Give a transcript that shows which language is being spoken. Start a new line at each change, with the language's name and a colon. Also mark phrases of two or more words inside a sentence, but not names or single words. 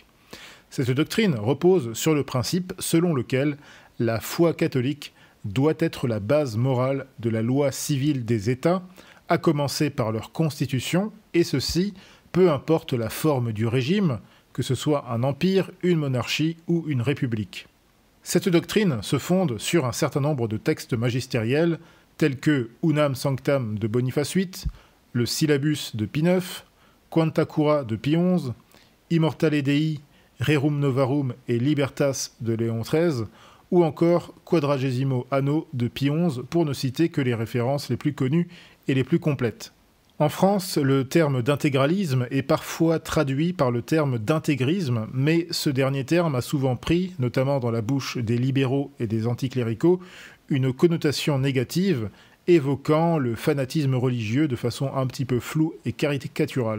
French: Cette doctrine repose sur le principe selon lequel la foi catholique doit être la base morale de la loi civile des États, à commencer par leur constitution, et ceci, peu importe la forme du régime, que ce soit un empire, une monarchie ou une république. Cette doctrine se fonde sur un certain nombre de textes magistériels, tels que Unam Sanctam de Boniface VIII, le Syllabus de Pie IX, Quanta Cura de Pie XI, Immortale Dei, Rerum Novarum et Libertas de Léon XIII, ou encore Quadragesimo Anno de Pie XI, pour ne citer que les références les plus connues et les plus complètes. En France, le terme d'intégralisme est parfois traduit par le terme d'intégrisme, mais ce dernier terme a souvent pris, notamment dans la bouche des libéraux et des anticléricaux, une connotation négative, évoquant le fanatisme religieux de façon un petit peu floue et caricaturale.